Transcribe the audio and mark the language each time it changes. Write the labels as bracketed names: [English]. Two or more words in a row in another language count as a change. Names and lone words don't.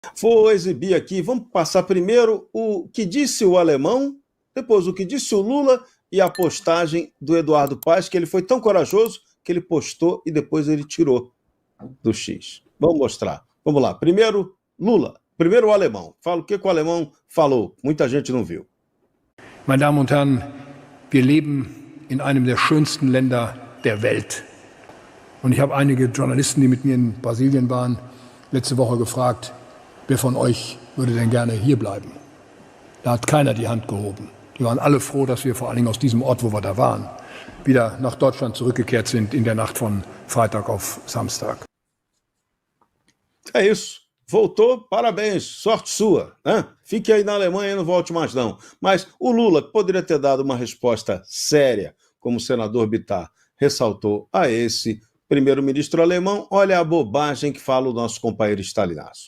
[Portuguese] Vou exibir aqui, vamos passar primeiro o que disse o alemão, depois o que disse o Lula e a postagem do Eduardo Paes, que ele foi tão corajoso que ele postou e depois ele tirou do X. Vamos mostrar. Vamos lá. Primeiro, Lula. Primeiro o alemão. Fala o que o alemão falou. Muita gente não viu. [German] Meine Damen und Herren, wir leben in einem der schönsten Länder der Welt. Und ich habe einige Journalisten, die mit mir in Brasilien waren, letzte Woche gefragt, wer von euch würde denn gerne hier bleiben? Da hat keiner die Hand gehoben. Die waren alle froh, dass wir vor allen Dingen aus diesem Ort, wo wir da waren, wieder nach Deutschland zurückgekehrt sind in der Nacht von Freitag auf Samstag. [Portuguese] É isso. Voltou, parabéns, sorte sua, né? Fique aí na Alemanha e não volte mais não. Mas o Lula, que poderia ter dado uma resposta séria, como o senador Bittar ressaltou a esse primeiro-ministro alemão, olha a bobagem que fala o nosso companheiro Stalinaço.